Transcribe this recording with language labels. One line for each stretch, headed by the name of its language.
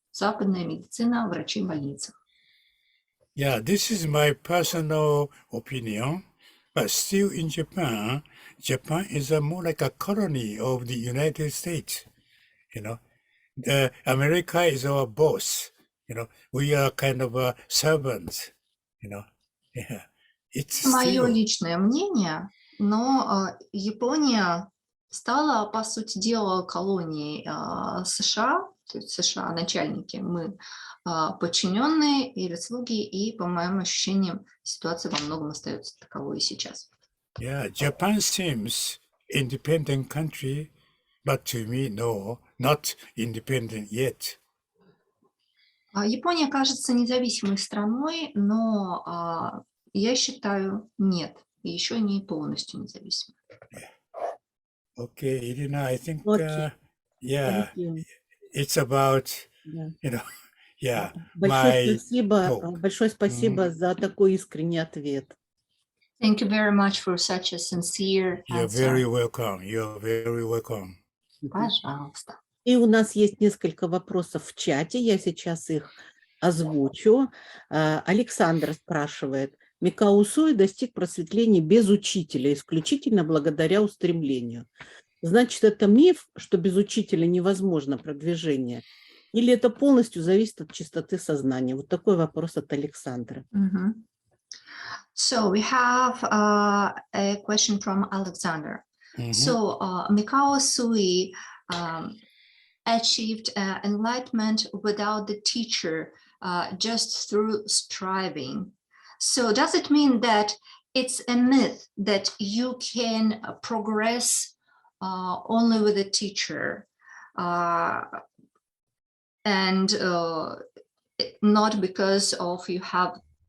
Russian: Западная медицина, врачи в больницах.
English: Yeah, this is my personal opinion, but still in Japan is more like a colony of the United States. America is our boss. We are kind of servants. Yeah, it's
Russian: мое
English: still...
Russian: личное мнение, но Япония стала, по сути дела, колонией США, то есть США начальники, мы подчиненные или слуги, и, по моим ощущениям, ситуация во многом остается таковой и сейчас.
English: Yeah, Japan seems independent country, but to me, no, not independent yet.
Russian: Япония кажется независимой страной, но я считаю, нет, еще не полностью независимой.
English: Okay, Irina, I think, Okay. yeah, Thank you. it's about, Yeah. yeah,
Russian: Большое спасибо за такой искренний ответ.
English: Thank you very much for such a sincere You're answer. very welcome. You're very welcome.
Russian: Пожалуйста. И у нас есть несколько вопросов в чате, я сейчас их озвучу. Александр спрашивает: Микао Усуи достиг просветления без учителя, исключительно благодаря устремлению. Значит, это миф, что без учителя невозможно продвижение? Или это полностью зависит от чистоты сознания? Вот такой вопрос от Александра.
English: So we have a question from Alexander. So Mикао Усуи achieved enlightenment without the teacher, just through striving. So does it mean that it's a myth that you can progress only with a teacher and not because of you have